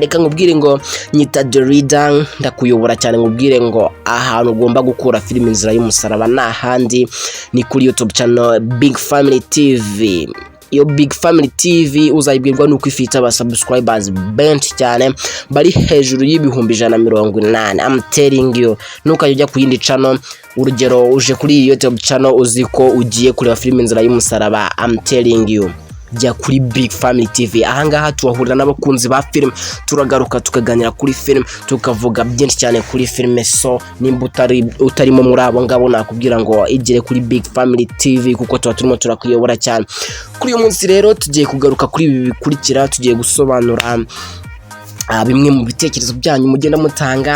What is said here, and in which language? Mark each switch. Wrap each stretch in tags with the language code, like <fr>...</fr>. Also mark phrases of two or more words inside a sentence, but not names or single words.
<rw>Reka nkubwire ngo nyita The Leader, ndakuyobora cyane nkubwire ngo ahantu ugomba gukura filme Inzira y'umusaraba nta handi ni kuri YouTube channel Big Family TV. Iyo Big Family TV uzayibwirwa nuko ifite aba subscribers benshi cyane bari hejuru y'ibihumbi 180.</rw> <en>I'm telling you,</en> <rw>nukajya ku yindi channel, urugero uje kuri YouTube channel uziko ugiye kureba filime Inzira y'umusaraba,</rw> <en>I'm telling you</en> <rw>jya kuri Big Family TV. Ahangaha tuhahurira n'abakunzi ba film, turagaruka tukaganira kuri film, tukavuga byinshi cyane kuri filme. So nimba utarimo muri abo ngabo nakubwira ngo igere kuri Big Family TV kuko tuba turimo turakuyobora cyane. Kuri uyu munsi rero tugiye kugaruka kuri ibi bikurikira, tugiye gusobanura bimwe mu bitekerezo byanyu mugenda mutanga.</rw>